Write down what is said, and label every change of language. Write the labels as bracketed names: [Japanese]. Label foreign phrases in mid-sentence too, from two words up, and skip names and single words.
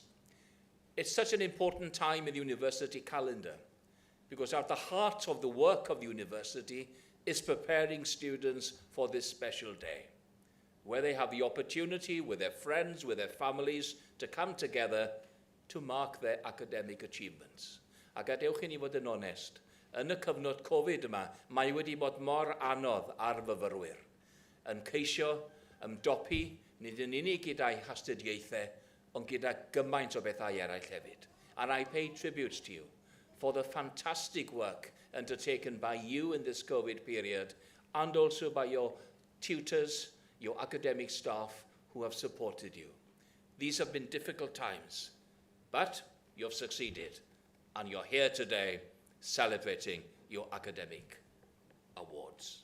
[English] It's such an important time in the university calendar, because at the heart of the work of the university is preparing students for this special day, where they have the opportunity with their friends, with their families, to come together to mark their academic achievements. [Welsh] A gadewch i ni fod yn onest, yn y cyfnod Covid yma, mae wedi bod mor anodd ar fyfyrwyr, yn ceisio ymdopi nid yn unig gyda'i hastudiaethau, ond gyda gymaint o bethau eraill hefyd. [English] And I pay tribute to you for the fantastic work undertaken by you in this COVID period, and also by your tutors, your academic staff who have supported you. These have been difficult times, but you've succeeded, and you're here today celebrating your academic awards.